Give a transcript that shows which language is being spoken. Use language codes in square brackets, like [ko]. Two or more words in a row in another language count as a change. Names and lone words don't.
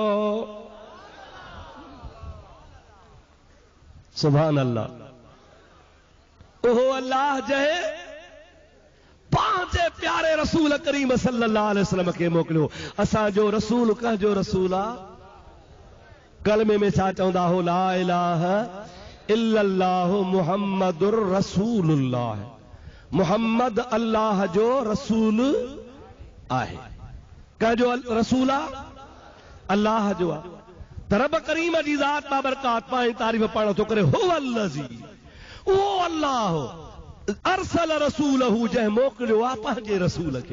[ar] سبحان الله. [sd] ओहो अल्लाह जहे पंहिंजे प्यारे रसूल करीम [ar] صلى الله عليه وسلم [sd] खे मोकिलियो। असांजो रसूल कंहिंजो रसूल आहे? कलमे में छा चवंदा हो? [ar] لا إله إلا الله محمد رسول الله. [sd] मुहम्मद अल्लाह जो रसूल आहे। कंहिंजो रसूल आहे? अल्लाह जो आहे। रब करीम जी ज़ात बाबरकात पाए तारीफ़ पाण थो करे। हुवल्लज़ी, उहो अल्लाह [ar] أرسل رسوله [sd] जंहिं मोकिलियो आहे पंहिंजे रसूल खे।